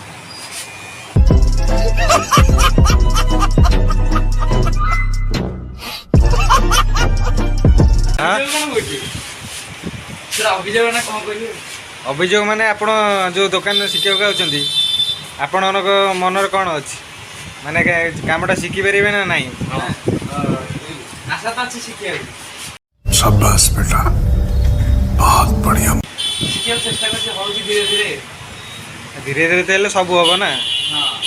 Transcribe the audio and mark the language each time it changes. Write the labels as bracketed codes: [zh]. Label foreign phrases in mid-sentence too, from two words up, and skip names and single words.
[or] ହଁ ଅଭିଯୋଗ ନା କ'ଣ କହିବି? ଅଭିଯୋଗ ମାନେ ଆପଣ ଯେଉଁ ଦୋକାନରେ ଶିଖିବାକୁ ଆଉଛନ୍ତି ଆପଣଙ୍କ ମନରେ କ'ଣ ଅଛି ମାନେ କାମଟା ଶିଖିପାରିବେ ନା ନାହିଁ? ଆଶା ତ ଅଛି ଶିଖିବାକୁ [hi] शाबाश बेटा बहुत बढ़िया [or] ଶିଖିବାକୁ ଚେଷ୍ଟା କରୁଛି ହେଉଛି ଧୀରେ ଧୀରେ। ଧୀରେ ଧୀରେ ତ ହେଲେ ସବୁ ହବ ନା। ହଁ